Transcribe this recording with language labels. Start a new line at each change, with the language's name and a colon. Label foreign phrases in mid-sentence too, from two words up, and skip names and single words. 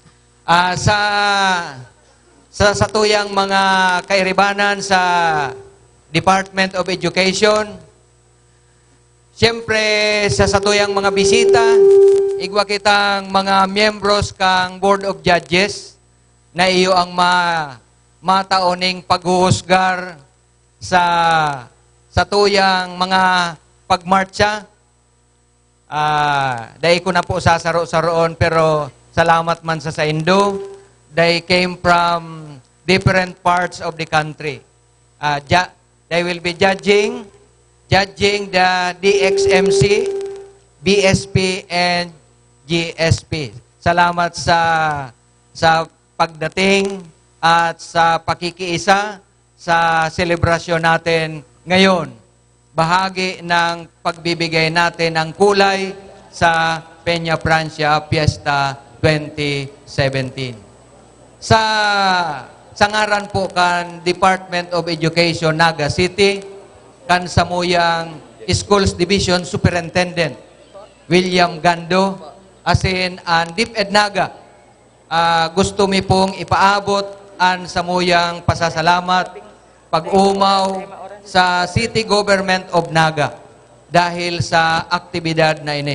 Bikol: Sa satuyang mga kairibanan sa Department of Education, siyempre sa satuyang mga bisita, igwa kitang mga miyembros kang Board of Judges na iyo ang mataoning paghuhusgar sa tuyang mga pagmarcha. Dahil ko na po sasaro-saroon, pero salamat man sa Indo.
English: They came from different parts of the country. They will be judging the DXMC, BSP, and GSP.
Filipino: Salamat sa pagdating at sa pakikiisa sa selebrasyon natin ngayon. Bahagi ng pagbibigay natin ng kulay sa Peña Francia Fiesta 2017.
Bikol: Sa ngaran po kan Department of Education Naga City, kan Samuyang Schools Division Superintendent William Gando, asin an DepEd Naga, gusto mi pong ipaabot an samuyang pasasalamat pag-umaw sa City Government of Naga dahil sa aktibidad na ini.